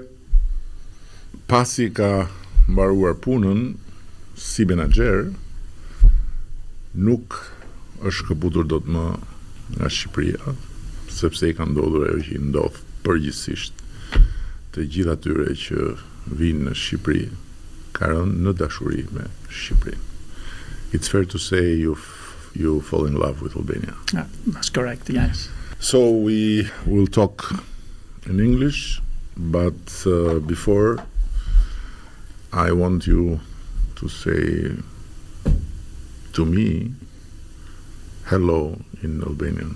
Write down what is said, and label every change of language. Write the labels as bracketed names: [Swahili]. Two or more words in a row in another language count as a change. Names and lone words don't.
[Albanian] pasi ka mbaruar punën si menaxher, nuk është këputur dot më nga Shqipëria, sepse i ka ndodhur ajo që i ndodh përgjithsisht të gjithë atyre që vinë në Shqipëri, ka rënë në dashuri me Shqipërinë. [English] It's fair to say you fall in love with Albania. That's correct, yes. So we will talk in English, but before I want you to say to me hello in Albanian.